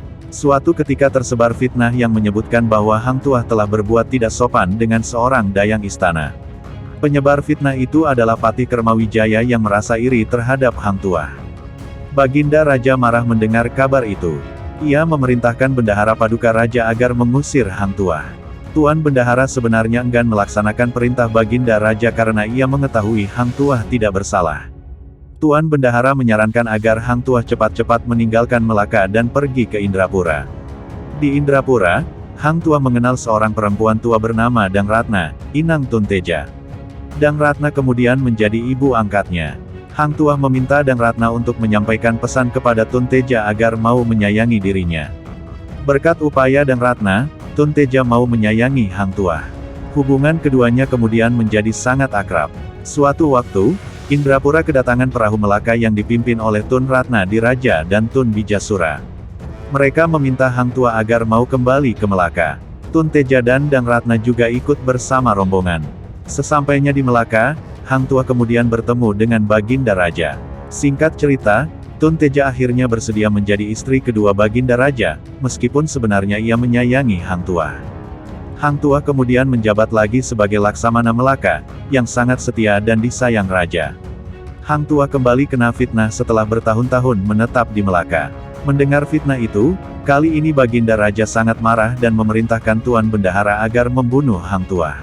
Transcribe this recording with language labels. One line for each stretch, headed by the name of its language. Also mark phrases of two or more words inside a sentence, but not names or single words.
Indonesian: Suatu ketika tersebar fitnah yang menyebutkan bahwa Hang Tuah telah berbuat tidak sopan dengan seorang dayang istana. Penyebar fitnah itu adalah Patih Kermawijaya yang merasa iri terhadap Hang Tuah. Baginda Raja marah mendengar kabar itu. Ia memerintahkan Bendahara Paduka Raja agar mengusir Hang Tuah. Tuan Bendahara sebenarnya enggan melaksanakan perintah Baginda Raja karena ia mengetahui Hang Tuah tidak bersalah. Tuan Bendahara menyarankan agar Hang Tuah cepat-cepat meninggalkan Melaka dan pergi ke Indrapura. Di Indrapura, Hang Tuah mengenal seorang perempuan tua bernama Dang Ratna, inang Tun Teja. Dang Ratna kemudian menjadi ibu angkatnya. Hang Tuah meminta Dang Ratna untuk menyampaikan pesan kepada Tun Teja agar mau menyayangi dirinya. Berkat upaya Dang Ratna, Tun Teja mau menyayangi Hang Tuah. Hubungan keduanya kemudian menjadi sangat akrab. Suatu waktu, Indrapura kedatangan perahu Melaka yang dipimpin oleh Tun Ratna Diraja dan Tun Bijasura. Mereka meminta Hang Tuah agar mau kembali ke Melaka. Tun Teja dan Dang Ratna juga ikut bersama rombongan. Sesampainya di Melaka, Hang Tuah kemudian bertemu dengan Baginda Raja. Singkat cerita, Tun Teja akhirnya bersedia menjadi istri kedua Baginda Raja, meskipun sebenarnya ia menyayangi Hang Tuah. Hang Tuah kemudian menjabat lagi sebagai Laksamana Melaka, yang sangat setia dan disayang Raja. Hang Tuah kembali kena fitnah setelah bertahun-tahun menetap di Melaka. Mendengar fitnah itu, kali ini Baginda Raja sangat marah dan memerintahkan Tuan Bendahara agar membunuh Hang Tuah.